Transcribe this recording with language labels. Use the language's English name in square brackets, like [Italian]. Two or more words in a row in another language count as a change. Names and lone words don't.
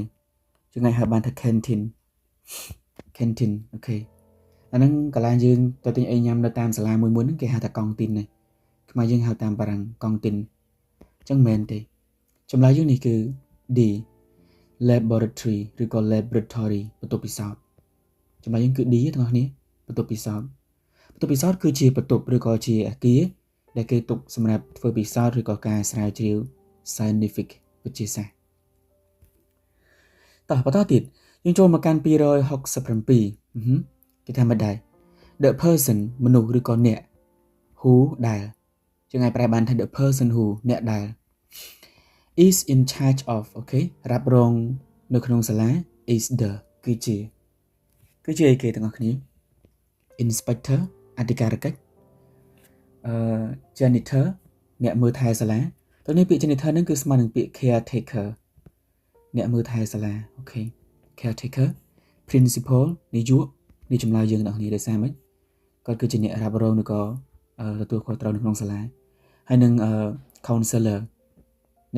[Khmer] យើងហៅបានថា canteen អូខេអាហ្នឹងកន្លែងយើងទៅទិញអីញ៉ាំនៅតាមសាលាមួយហ្នឹងគេហៅថាកង់ទីននេះខ្មែរយើងហៅតាមបារាំងកង់ទីនអញ្ចឹងមែនទេចម្លើយយើងនេះគឺ D laboratory ឬក៏ laboratory បន្ទប់ពិសោធន៍ចម្លើយយើងគឺ D ទាំងអស់គ្នាបន្ទប់ពិសោធន៍គឺជាបន្ទប់ឬក៏ជាអគារដែលគេទុកសម្រាប់ធ្វើពិសោធន៍ឬក៏ការស្រាវជ្រាវ scientific វិទ្យាសាស្ត្រ តោះបន្តទៀតយើងចូលមកកាន់267គេថាមិនដែរ [English] the person [Khmer] មនុស្សឬក៏អ្នក who ដែលយើងអាចប្រែបានថា [English] the person who [Khmer] អ្នកដែល [English] is in charge of [Khmer] អូខេរ៉ាប់រងនៅក្នុងសាលា [English] is the [Khmer] គឺជាអីគេទាំងអស់គ្នា inspector អធិការកិច្ច janitor អ្នកមើលថែសាលាតើនេះពាក្យ janitor ហ្នឹងគឺស្មើនឹងពាក្យ caretaker អ្នកមើលថែសាលាអូខេ caretaker principal នាយកនេះចម្លើយយើងទាំងអស់គ្នាដោយសារម៉េចគាត់គឺជាអ្នករ៉ាប់រងឬក៏ទទួលខុសត្រូវនៅក្នុងសាលាហើយនឹងcounselor អ្នក